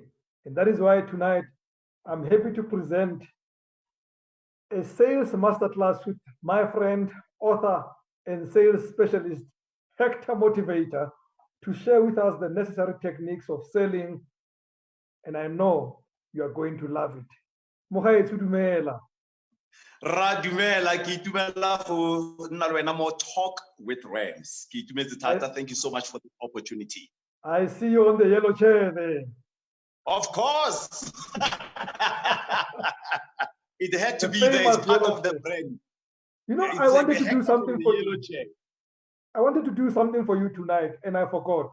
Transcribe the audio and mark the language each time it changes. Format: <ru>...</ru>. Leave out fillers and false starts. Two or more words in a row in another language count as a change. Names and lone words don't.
<en>And that is why tonight I'm happy to present a sales masterclass with my friend, author, and sales specialist, Hector Motivator, to share with us the necessary techniques of selling. And I know you are going to love it.</en> <tn>Mogaetsho dumela. Ra dumela, ke itumela go nna le wena mo Talk with Rams. Ke itumetse thata.</tn> <en>Thank you so much for the opportunity. I see you on the yellow chair there. Of course. It had to The be there. It's famous part yellow of the chair. brand. You know, It's I wanted like to a do Hector something from for the yellow you. chair. I wanted to do something for you tonight, and I forgot.</en>